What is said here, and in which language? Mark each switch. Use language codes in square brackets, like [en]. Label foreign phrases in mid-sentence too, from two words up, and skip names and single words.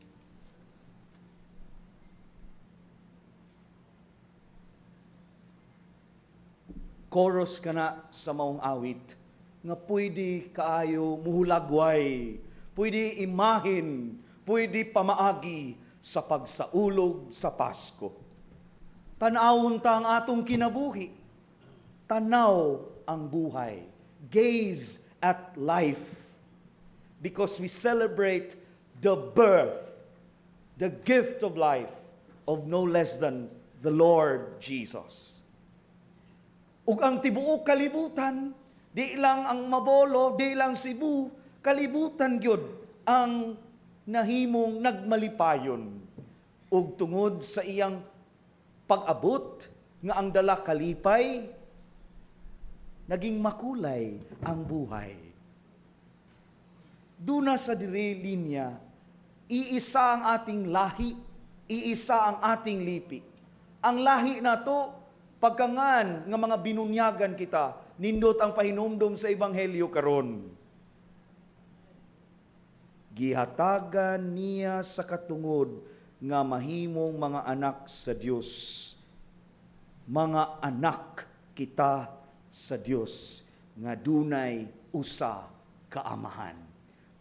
[ceb] Chorus ka na sa maong awit, nga pwede kaayo muhulagway, pwede imahin, pwede pamaagi sa pagsaulog sa Pasko. Tanawon ta ang atong kinabuhi, [tl] tanaw ang buhay. [en] Gaze at life because we celebrate the birth, the gift of life of no less than the Lord Jesus. [ceb] Ug ang tibuok kalibutan, di lang ang Mabolo, di lang Cebu, kalibutan gyud ang nahimong nagmalipayon ug tungod sa iyang pag-abot nga ang dala kalipay [tl] naging makulay ang buhay. [ceb] Duna sa diri linya, [tl] iisa ang ating lahi, iisa ang ating lipi. [ceb] Ang lahi na to, pagkangan nga mga binunyagan kita, nindot ang pahinumdom sa Ebanghelyo karon. Gihatagan niya sa katungod nga mahimong mga anak sa Dios. Mga anak kita sa Dios nga dunay usa ka amahan.